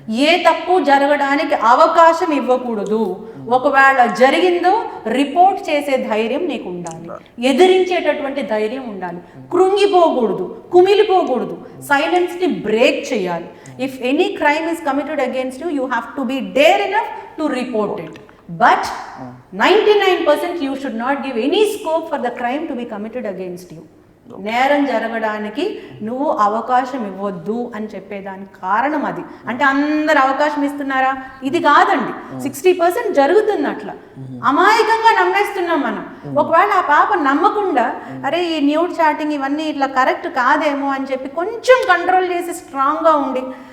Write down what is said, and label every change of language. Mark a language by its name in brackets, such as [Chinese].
[Telugu] ఏ తప్పు జరగడానికి అవకాశం ఇవ్వకూడదు. ఒకవేళ జరిగిందో రిపోర్ట్ చేసే ధైర్యం నీకు ఉండాలి, ఎదిరించేటటువంటి ధైర్యం ఉండాలి, కృంగిపోకూడదు, కుమిలిపోకూడదు, సైలెన్స్ని బ్రేక్ చేయాలి. [English] If any crime is committed against you, you have to be dare enough to report it. But 99% you should not give any scope for the crime to be committed against you. [Telugu] నేరం జరగడానికి నువ్వు అవకాశం ఇవ్వద్దు అని చెప్పేదానికి కారణం అది. అంటే అందరు అవకాశం ఇస్తున్నారా? ఇది కాదండి. 60% జరుగుతుంది అట్లా, అమాయకంగా నమ్మేస్తున్నాం మనం. ఒకవేళ ఆ పాప నమ్మకుండా అరే ఈ న్యూడ్ చాటింగ్ ఇవన్నీ ఇట్లా కరెక్ట్ కాదేమో అని చెప్పి కొంచెం కంట్రోల్ చేసి స్ట్రాంగ్గా ఉండి